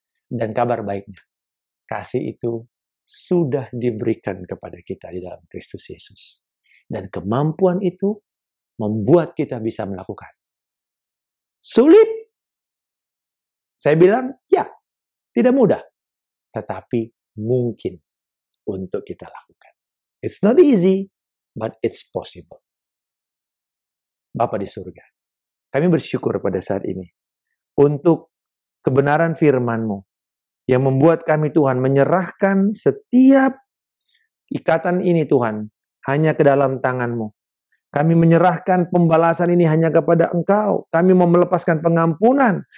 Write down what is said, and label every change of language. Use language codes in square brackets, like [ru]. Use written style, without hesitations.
[id] Dan kabar baiknya, kasih itu sudah diberikan kepada kita di dalam Kristus Yesus. Dan kemampuan itu membuat kita bisa melakukan. Sulit? Saya bilang, ya, tidak mudah. Tetapi mungkin untuk kita lakukan. [en] It's not easy, but it's possible. [id] Bapa di surga, kami bersyukur pada saat ini untuk kebenaran firman-Mu yang membuat kami, Tuhan, menyerahkan setiap ikatan ini, Tuhan, hanya ke dalam tangan-Mu. Kami menyerahkan pembalasan ini hanya kepada Engkau. Kami mau melepaskan pengampunan.